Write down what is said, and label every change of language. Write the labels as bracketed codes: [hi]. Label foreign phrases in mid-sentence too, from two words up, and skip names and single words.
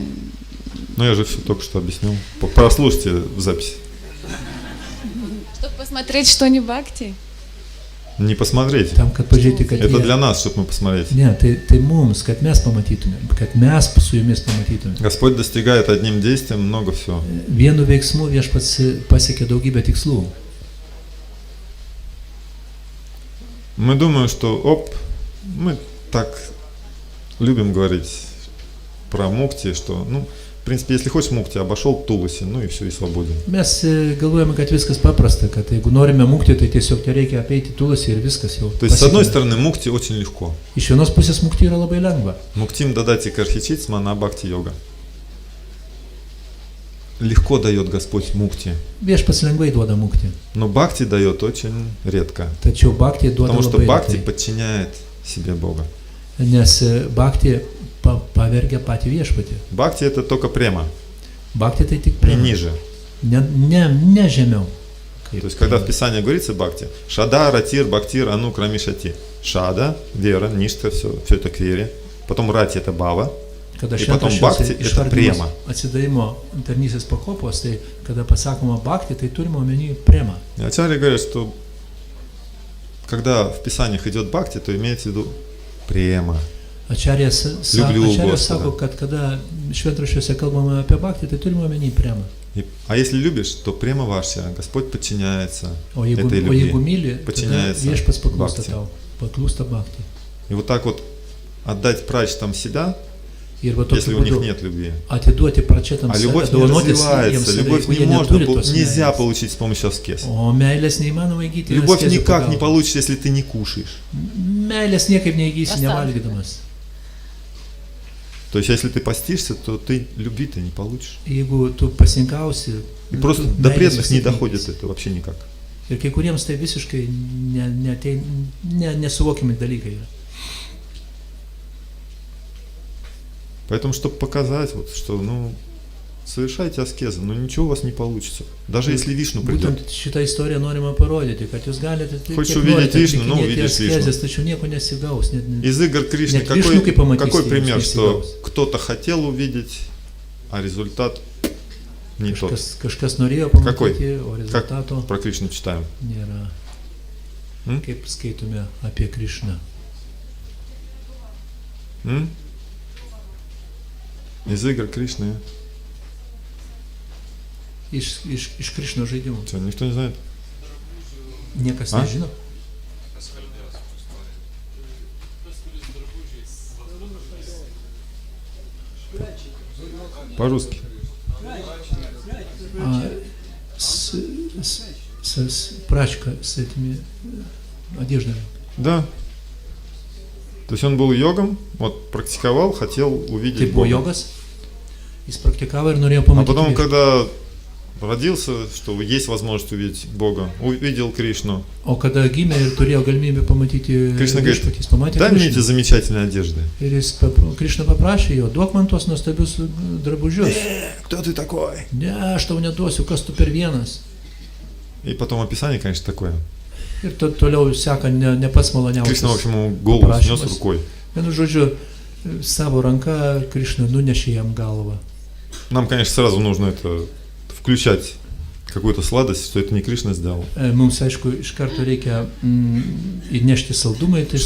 [ru] Ну я же все только что объяснил. Прослушайте в записи. Чтобы посмотреть, что не бхакти? Не посмотреть. [lt] Tam, kad pažiūrėti, kad [ru] Это [lt] jie... [ru] для нас, чтобы мы посмотреть. [lt] Ne, tai mums, kad mes pamatytumėm, kad mes su jumis pamatytumėm. [ru] Господь достигает одним действием много всего. [lt] Vienu veiksmu viešpats pasiekė daugybę tikslų. [ru] Мы думаем, что мы так любим говорить, про мукти, что, ну, в принципе, если хочешь мукти, обошел Туласи, ну и все, и свободен. [lt] Mes galvojame, kad viskas paprasta, kad jeigu norime mukti, tai tiesiog reikia apeiti Tulasį ir viskas jau. [ru] То есть, с одной стороны, мукти очень легко. [lt] Iš vienos pusės mukti yra labai lengva. [sa] मुक्तिं ददाति कर्हिचित् मन भक्ति योग. [ru] Легко дает Господь мукти, [lt] Viešpats lengvai duoda mukti, [ru] но бхакти дает очень редко. [lt] tačiau bhakti duoda [ru] Потому что [lt] labai [ru] бхакти [lt] retai, [ru] подчиняет себе Бога. [lt] nes bhakti pavergia patį viešpatį. [ru] Бхакти это только према, [lt] Bhakti tai tik [ru] не [lt] prema, [ru] ниже. [lt] ne žemiau. [ru] То есть, когда в Писании говорится бхакти, [sa] श्रद्धा, रतिर्, भक्तिर्, अनु, क्रमिष्यति. [ru] Шада, вера, ништа, все это к вере. Потом рати это бава. [lt] Kada [ru] И потом [lt] šventas [ru] bhakti это [lt] išvardimas [ru] према. [lt] atsidavimo tarnystės pakopos, tai kada pasakoma bhakti, tai turime omeny prema. [ru] И ачарьи говорят, что когда в Писаниях идет бхакти, то имеется в виду према. [lt] Ačarės [ru] Liubliu Господа. [lt] sako, kad kada šventraščiuose kalbame apie bhakti, tai turime omeny prema. [ru] А если любишь, то према ваша, Господь подчиняется [lt] O jeigu, [ru] этой [lt] o jeigu [ru] любви. [lt] myli, tada [ru] Подчиняется [lt] viešpats paklūsta bhakti. tau, paklūsta bhakti. [ru] И вот так вот отдать прачетам себя, [lt] Ir va [ru] если [lt] tokiu [ru] у них [lt] būdu [ru] нет любви. [lt] atiduoti pračetams, [ru] А любовь не [lt] dovanoti [ru] развивается, [lt] jiems, [ru] любовь [lt] jeigu [ru] не [lt] jie [ru] можно, [lt] neturi tos [ru] нельзя [lt] meilės. [ru] получить с помощью аскез. [lt] O meilės neįmanoma įgyti. [ru] Любовь [lt] askezių [ru] никак не [lt] pagalba. [ru] получится, если ты не кушаешь. [lt] Meilės niekaip neįgysi Pastabė. nevalgydamas. [ru] То есть, если ты постишься, то ты любви-то не получишь. [lt] Jeigu tu pasinkausi, [ru] И просто [lt] tu [ru] до [lt] meilės [ru] преданных не [lt] vis tiek [ru] доходит [lt] neįgysi. [ru] это вообще никак. [lt] Ir kai kuriems tai visiškai nesuvokiami dalykai yra. [ru] Поэтому, чтобы показать, вот, что, ну, совершайте аскезы, но ничего у вас не получится. Даже если Вишну придет. [lt] Būtent šitą istoriją norima parodyti, kad jūs galite [ru] Хочешь [lt] kiek [ru] увидеть [lt] norite [ru] Вишну, ну, [lt] atlikinėti [ru] увидишь Вишну. [lt] askezes, tačiau nieko nesigaus. [ru] Из игр Кришны Нет, Вишну как помогите, какой пример, если что сигналс. кто-то хотел увидеть, а результат не тот. [lt] Kažkas norėjo [ru] Какой? [lt] pamatyti, o rezultato [ru] Про Кришну читаем. [lt] nėra. М? Kaip skaitome apie Krišną. [ru] М? Из игр Кришны. [lt] Iš Krišno žaidimų. [ru] Что, никто не знает? [lt] Niekas A? nežino. [ru] По-русски. Прачка с этими одеждами. Да. То есть он был йогом, вот практиковал, хотел [lt] Tai [ru] увидеть [lt] buvo [ru] Бога. [lt] jogas, jis praktikavo ir norėjo [ru] А [lt] pamatyti. [ru] потом, [lt] viešpatį. [ru] когда родился, что есть возможность увидеть Бога, увидел Кришну. [lt] O kada gimė ir turėjo galimybę pamatyti [ru] Krishna говорит, [lt] viešpatį, jis pamatė [ru] дай мне эти [lt] Krišną. [ru] замечательные одежды. [lt] Ir Krišna paprašė jo, duok man tos nuostabius drabužius. [ru] Кто ты такой? [lt] Ne, aš tau neduosiu, kas tu per vienas. [ru] И потом описание, конечно, такое. [lt] Ir toliau seka ne pats [ru] Кришна, в [lt] maloniausias. [ru] общем, ему голову снес [lt] Prašymas. [ru] рукой. [lt] Vienu žodžiu, savo ranka Krišna nunešė jam galvą. [ru] Нам, конечно, сразу нужно это включать какую-то сладость, что это не Кришна сделал. [lt] Mums, aišku, iš karto reikia įnešti saldumą į tą